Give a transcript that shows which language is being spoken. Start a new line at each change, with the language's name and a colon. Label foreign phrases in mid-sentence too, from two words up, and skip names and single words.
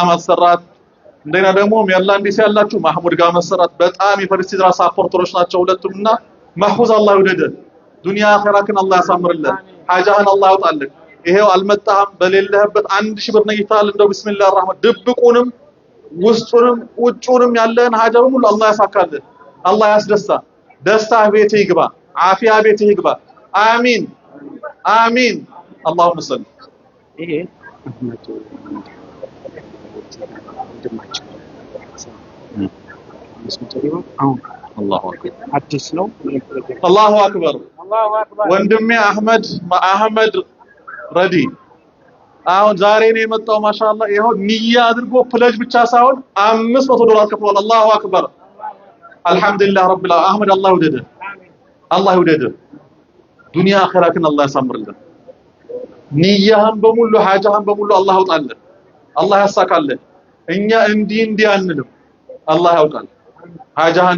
Amharic: ማሰራት እንደና ደግሞ ሜሪላንድ ያላችሁ ማህሙድ ጋር ማሰራት በጣም የፈርስት ሂጅራ ሳፖርተሮች ናቸው ሁለቱምና ማህፉዝ አላህ ይወደድ ዱንያ አኺራክን አላህ ያሳምርልህ ሐጃህን አላህ ያውጣልህ ይሄው አልመጣህም በሌለህበት $1000 ነይታል እንደው
Arabic: بسم الله الرحمن
Amharic: ድብቁንም ውስጡንም ውጩንም ያለን ሐጃ በሙሉ አላህ ያሳካልህ አላህ ያስደስታ ደስታ ቤት ይግባ አፊያ ቤት ይግባ
Arabic: آمين آمين اللهم صل
Amharic: ይሄ
Arabic: الله اكبر
Amharic: አዲስ ነው
Arabic: الله اكبر
Amharic: ወንድሜ አህመድ ረዲ አሁን ዛሬ ነው የመጣው ማሻአላህ ይሄው ንያ አድርጎ ፕለጅ ብቻ ሳይሆን $500 ከፍሏል
Arabic: الله أكبر الحمد لله رب
Amharic: አህመድ አላህ ይወደድ አላህ ይወደድ ዱንያ አኺራክን አላህ ያሳምርልህ ንያህን በሙሉ ሐጃህን በሙሉ አላህ ያውጣልህ አላህ ያሳካልህ እኛ እንዲህ አንልም አላህ ያውቃል ሐጃህን